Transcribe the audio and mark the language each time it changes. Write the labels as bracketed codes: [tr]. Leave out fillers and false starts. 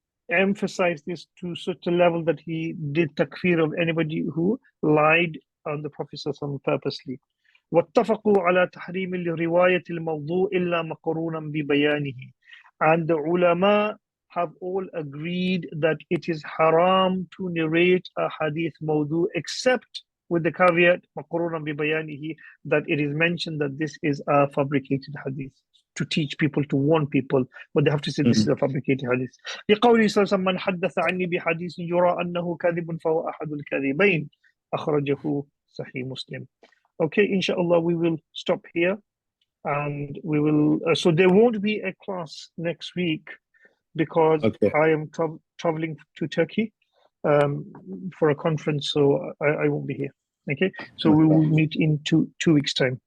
[en] emphasized this to such a level that he did takfir of anybody who lied on the Prophet purposely. [ar] واتفقوا على تحريم الرواية الموضوع إلا مقرونا ببيانه. [en] And the ulama have all agreed that it is haram to narrate a hadith mawdu except with the caveat [ar] مقرونا ببيانه, [en] that it is mentioned that this is a fabricated hadith, to teach people, to warn people, but they have to say this is a fabricated hadith. [ar] لقوله صلى الله عليه وسلم من حدث عني بحديث يرى أنه كاذب فهو أحد الكاذبين أخرجه صحيح مسلم. [en] Okay, inshallah, we will stop here, and we will. So there won't be a class next week because I am traveling to Turkey for a conference, so I won't be here. Okay, so we will meet in two weeks' time.